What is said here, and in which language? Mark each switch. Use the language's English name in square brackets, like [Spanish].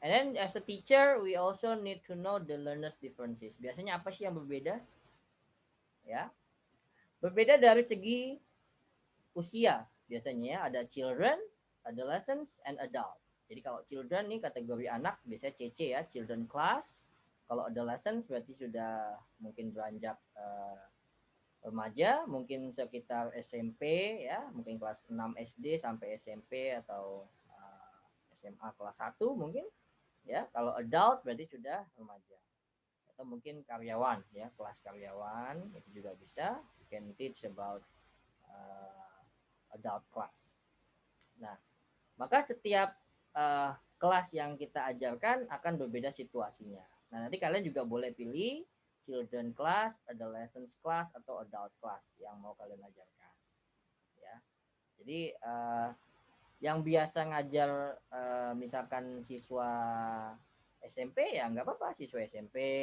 [English] And then as a teacher, we also need to know the learners differences. [Indonesian] Biasanya apa sih yang berbeda? Ya, berbeda dari segi usia. Biasanya ya, ada [English] children, adolescents, and adult. [Indonesian] Jadi kalau children nih kategori anak, biasanya CC ya, children class. Kalau adolescents berarti sudah mungkin beranjak remaja, mungkin sekitar SMP ya, mungkin kelas 6 SD sampai SMP atau SMA kelas 1 mungkin ya. Kalau adult berarti sudah remaja, atau mungkin karyawan ya, kelas karyawan itu juga bisa. [English] You can teach about adult class. [Indonesian] Nah, maka setiap kelas yang kita ajarkan akan berbeda situasinya. Nah, nanti kalian juga boleh pilih children class, adolescent class, atau adult class yang mau kalian ajarkan. Ya, jadi yang biasa ngajar misalkan siswa SMP ya nggak apa-apa, siswa SMP.